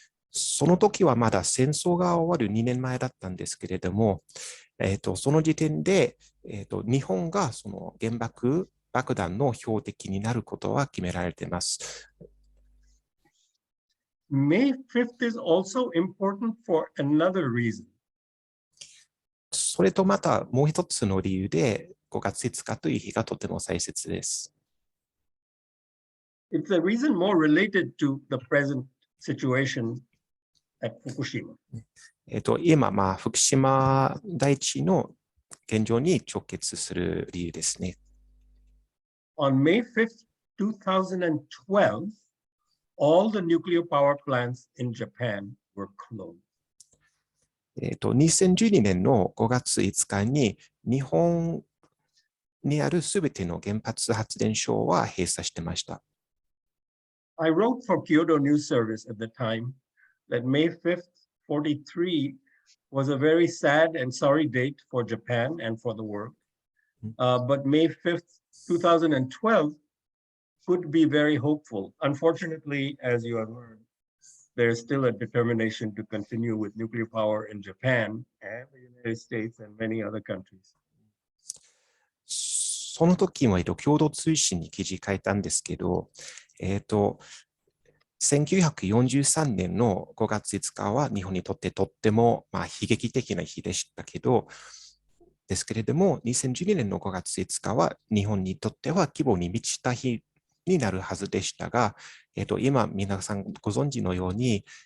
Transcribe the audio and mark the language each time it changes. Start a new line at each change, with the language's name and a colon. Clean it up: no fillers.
Japanese: その時はまだ戦争が終わる2年前だったんですけれども、その時点で、日本がその原爆爆弾の標的になることは決められています。
English: May 5th is also important for another reason.
Japanese: それとまたもう一つの理由で5月5日という日がとても大切です。
English: It's a reason more related to the present situation at Fukushima.
Japanese: 今、福島第一の現状に直結する理由ですね。
English: On May 5th, 2012, all the nuclear power plants in Japan were closed.
Japanese: 2012年の5月5日に日本にあるすべての原発発電所は閉鎖してました。
English: I wrote for Kyoto News Service at the time that May 5th, 43 was a very sad and sorry date for Japan and for the world. But May 5th, 2012 could be very hopeful. Unfortunately, as you have heard, there is still a determination to continue with nuclear power in Japan and the United States and many other countries.
Japanese: その時も共同通信に記事書いたんですけど、1943年の5月5日は日本にとってとっても悲劇的な日でしたですけれども、2012年の5月5日は日本にとっては希望に満ちた日になるはずでしたが、今皆さんご存知のように、